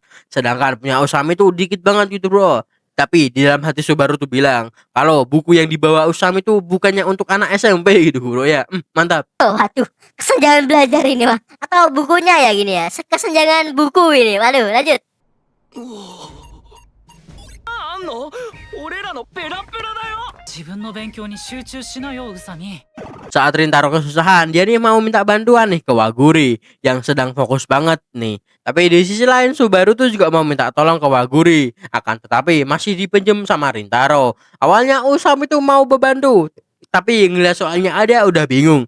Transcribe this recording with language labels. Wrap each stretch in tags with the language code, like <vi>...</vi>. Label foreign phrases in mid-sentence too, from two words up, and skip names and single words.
<id>Sedangkan punya Usami tuh dikit banget gitu bro. Tapi di dalam hati Subaru tuh bilang kalau buku yang dibawa Usami tuh bukannya untuk anak SMP gitu bro ya. Mantap. Oh, waduh, kesenjangan belajar ini mah. Atau bukunya ya gini ya, kesenjangan buku ini. Waduh, lanjut.</id> <ja>あんの俺らのペラペラだよ自分の勉強に集中しなよ、宇佐美。</ja> <id>Saat Rintaro kesusahan, dia nih mau minta bantuan nih ke Waguri yang sedang fokus banget nih. Tapi di sisi lain Subaru tuh juga mau minta tolong ke Waguri. Akan tetapi masih dipinjem sama Rintaro. Awalnya Usami tuh mau membantu, tapi ngeliat soalnya ada udah bingung.</id>